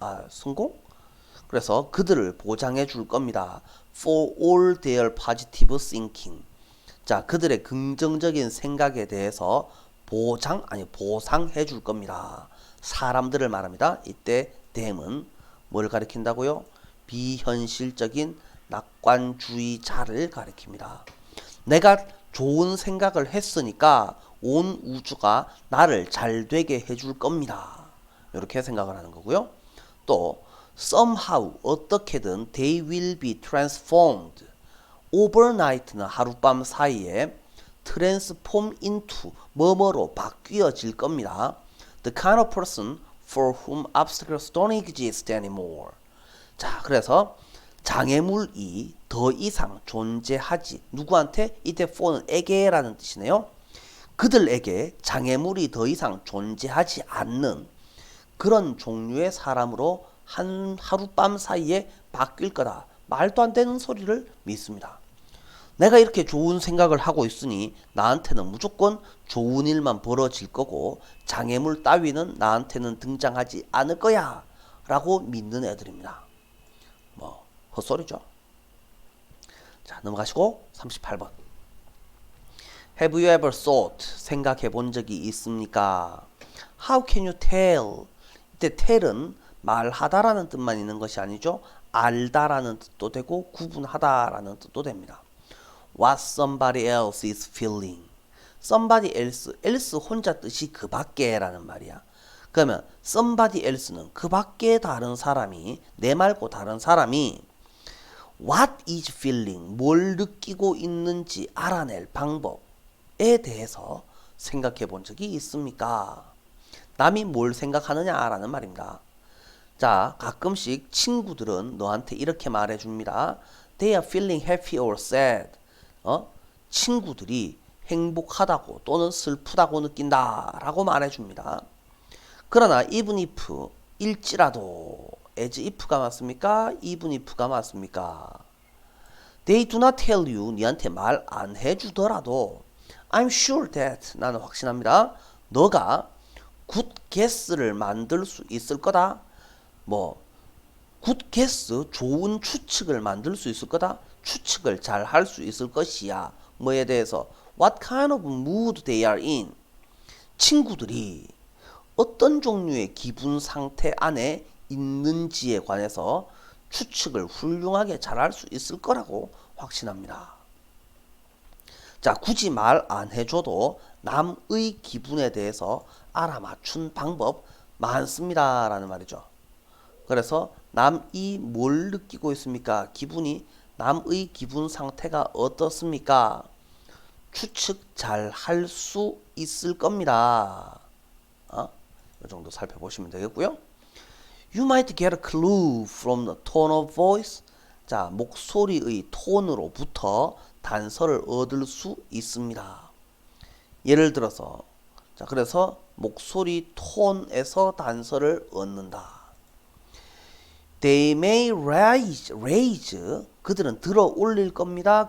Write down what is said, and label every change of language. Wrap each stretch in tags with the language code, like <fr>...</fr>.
<ko>성공? 그래서 그들을 보장해 줄 겁니다.</ko> <en>For all their positive thinking.</en> <ko>자, 그들의 긍정적인 생각에 대해서 보상해 줄 겁니다. 사람들을 말합니다. 이때 them은 뭘 가리킨다고요? 비현실적인 낙관주의자를 가리킵니다. 내가 좋은 생각을 했으니까 온 우주가 나를 잘 되게 해줄 겁니다. 이렇게 생각을 하는 거고요.</ko> <en>또 somehow</en> <ko>어떻게든</ko> <en>they will be transformed.</en> <ko>overnight는 하룻밤 사이에</ko> <en>transform into</en> <ko>뭐뭐로 바뀌어질 겁니다.</ko> <en>The kind of person for whom obstacles don't exist anymore.</en> <ko>자, 그래서 장애물이 더 이상 존재하지, 누구한테? 이때 for는 에게라는 뜻이네요. 그들에게 장애물이 더 이상 존재하지 않는 그런 종류의 사람으로 하룻밤 사이에 바뀔 거다. 말도 안 되는 소리를 믿습니다. 내가 이렇게 좋은 생각을 하고 있으니 나한테는 무조건 좋은 일만 벌어질 거고 장애물 따위는 나한테는 등장하지 않을 거야 라고 믿는 애들입니다. 뭐 헛소리죠. 자, 넘어가시고 38번.</ko> <en>Have you ever thought?</en> <ko>생각해 본 적이 있습니까?</ko> <en>How can you tell?</en> <ko>이때 tell은 말하다라는 뜻만 있는 것이 아니죠. 알다라는 뜻도 되고 구분하다라는 뜻도 됩니다.</ko> <en>What somebody else is feeling.</en> <ko>somebody else 혼자 뜻이 그 밖에 라는 말이야. 그러면 somebody else는 그 밖에 다른 사람이, 내 말고 다른 사람이</ko> <en>what is feeling,</en> <ko>뭘 느끼고 있는지 알아낼 방법에 대해서 생각해 본 적이 있습니까? 남이 뭘 생각하느냐라는 말입니다. 자, 가끔씩 친구들은 너한테 이렇게 말해줍니다.</ko> <en>They are feeling happy or sad.</en> <ko>친구들이 행복하다고 또는 슬프다고 느낀다 라고 말해줍니다. 그러나 even if, 일지라도 as if가 맞습니까? even if가 맞습니까?</ko> <en>They do not tell you,</en> <ko>니한테 말 안 해주더라도</ko> <en>I'm sure that,</en> <ko>나는 확신합니다. 너가 good guess를 만들 수 있을 거다. 뭐 good guess, 좋은 추측을 만들 수 있을 거다. 추측을 잘 할 수 있을 것이야. 뭐에 대해서?</ko> <en>What kind of mood they are in.</en> <ko>친구들이 어떤 종류의 기분 상태 안에 있는지에 관해서 추측을 훌륭하게 잘 할 수 있을 거라고 확신합니다. 자, 굳이 말 안 해줘도 남의 기분에 대해서 알아맞춘 방법 많습니다 라는 말이죠. 그래서 남이 뭘 느끼고 있습니까? 기분이, 남의 기분 상태가 어떻습니까? 추측 잘 할 수 있을 겁니다. 이 정도 살펴보시면 되겠고요.</ko> <en>You might get a clue from the tone of voice.</en> <ko>자, 목소리의 톤으로부터 단서를 얻을 수 있습니다. 예를 들어서, 자, 그래서 목소리 톤에서 단서를 얻는다.</ko> <en>They may raise,</en> <ko>그들은 들어 올릴 겁니다.</ko>